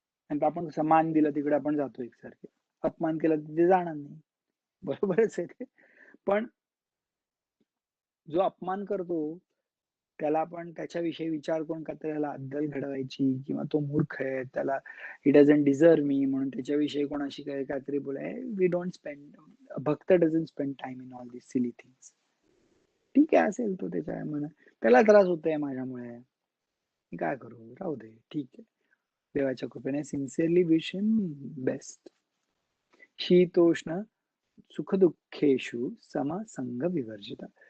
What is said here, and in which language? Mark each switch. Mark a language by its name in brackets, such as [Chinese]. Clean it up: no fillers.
[Marathi] आणि आपण कसं मान दिलं तिकडे आपण जातो एकसारखे. अपमान केला तर ते जाणार नाही. बरोबरच आहे ते. पण जो अपमान करतो त्याला आपण त्याच्याविषयी विचार करून का त्याला अद्दल घडवायची किंवा तो मूर्ख आहे, त्याला [English] he doesn't deserve मी [Marathi] म्हणून त्याच्याविषयी कोणाशी काही काहीतरी बोलाय. [English] We don't spend भक्त doesn't spend time in all this silly things. [Marathi] ठीक आहे असेल तो त्याच्या म्हणा त्याला त्रास होतोय माझ्यामुळे. मी काय करू? राहू दे. ठीक आहे. देवाच्या कृपेने [English] Sincerely wish him best. [Sanskrit] शीतोष्ण सुखदुःखेषु समसंग विवर्जित.